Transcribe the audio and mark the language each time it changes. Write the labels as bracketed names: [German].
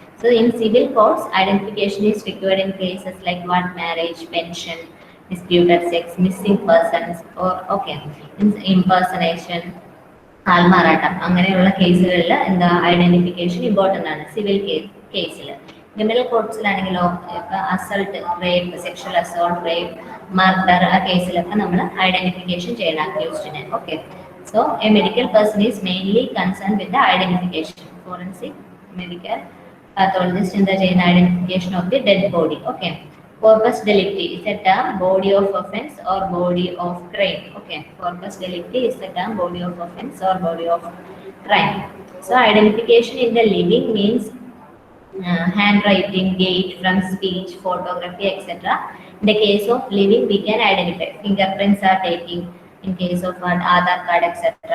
[English] So in civil courts, identification is required in cases like what? Marriage, pension, disputed sex, missing persons, or okay, impersonation, [Malayalam] ആൾമാറാട്ടം, അങ്ങനെയുള്ള കേസുകളിൽ എന്താ identification important ആണ് civil കേസിൽ. Criminal കോർട്സിലാണെങ്കിലോ ഇപ്പം assault, rape, sexual assault, rape, murder, ആ കേസിലൊക്കെ നമ്മൾ identification ചെയ്യണം അക്യൂസ്ഡിനെ. [English] Okay, so a medical person is mainly concern with the identification. Forensic medical pathologist [Malayalam] എന്താ ചെയ്യുന്ന [English] Identification of the dead body. Okay, corpus delicti is a term body of offense or body of crime. Okay, corpus delicti is the term body of offense or body of crime. So identification in the living means handwriting, gait, from speech, photography, etc. In the case of living, we can identify. Fingerprints are taking in case of an Aadhaar card, etc.